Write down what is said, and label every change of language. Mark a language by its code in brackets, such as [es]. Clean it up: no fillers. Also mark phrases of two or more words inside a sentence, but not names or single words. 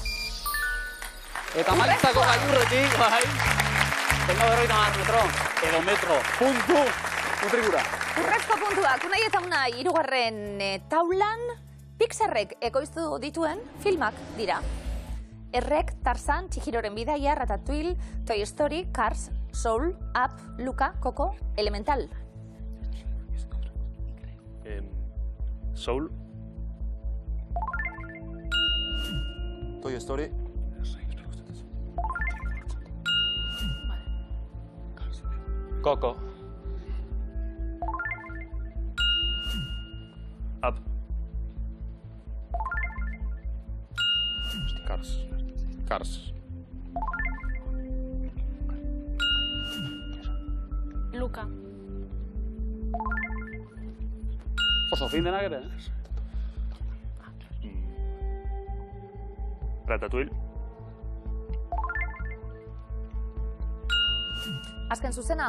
[eu] Eta Maizako gailurretik, bai. 50 metro. Edo metro. Puntu. Mutrikura. Urrezko puntuak, Unai eta Unai, hirugarren taulan, Pixarrek ekoiztu dituen filmak dira. Errek, Tarzan, Chihiroren bidaia, Ratatouille, Toy Story, Cars, Soul, Up, Luca, Coco, Elemental. Soul. Toy Story. Coco. Up. Cars. Luka. Oso fin denak ere, Ratatouille. Azken zuzena,